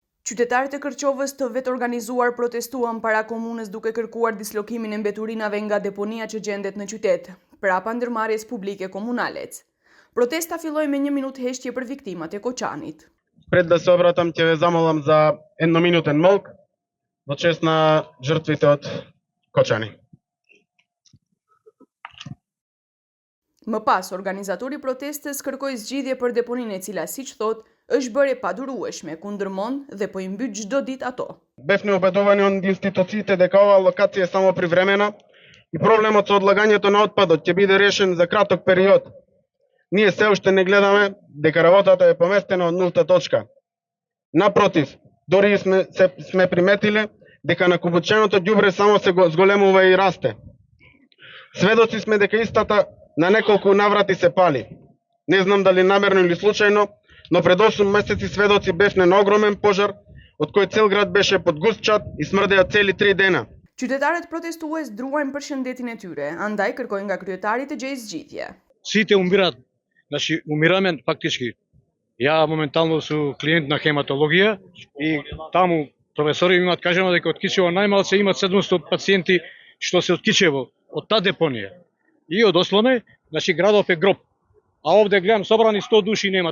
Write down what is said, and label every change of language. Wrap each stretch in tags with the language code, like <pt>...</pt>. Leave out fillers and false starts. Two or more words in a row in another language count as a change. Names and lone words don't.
<sq>Qytetarët e Kërqovës të vetë organizuar protestuan para komunës duke kërkuar dislokimin e mbeturinave nga deponia që gjendet në qytet, prapa ndërmarrjes publike komunalec. Protesta filloi me 1 minutë heshtje për viktimat e Koçanit.</sq> <mk>Пред да се обратам ќе ве замолам за едноминутен молк во чест на жртвите од Кочани.</mk> <sq>Më pas, organizatori protestës kërkoi zgjidhje për deponinë e cila, siç thotë, është bërë e padurueshme kundër mond dhe po i mbyt çdo ditë ato.</sq> <mk>Бевме убедувани од институциите дека оваа локација е само привремена и проблемот со одлагањето на отпадот ќе биде решен за краток период. Ние се уште не гледаме дека работата е поместена од нулта точка. Напротив, дори сме приметиле дека накупученото ѓубре само се зголемува и расте. Сведоци сме дека истата на неколку наврати се пали. Не знам дали намерно или случајно, но пред 8 месеци сведоци бевме на огромен пожар, од кој цел град беше под густ чад и смрдеа цели 3 дена.</mk> <sq>Qytetarët protestues druajnë për shëndetin e tyre, andaj kërkojnë nga kryetari të gjejë zgjidhje.</sq> <mk>Сите умират. Значи, умираме фактички. Ја моментално су клиент на хематологија и таму професори имаат кажано дека од Кичево најмалце имаат 700 пациенти што се од Кичево, од таа депонија. И од Осломе, значи градов е гроб. А овде гледам собрани 100 души немат.</mk>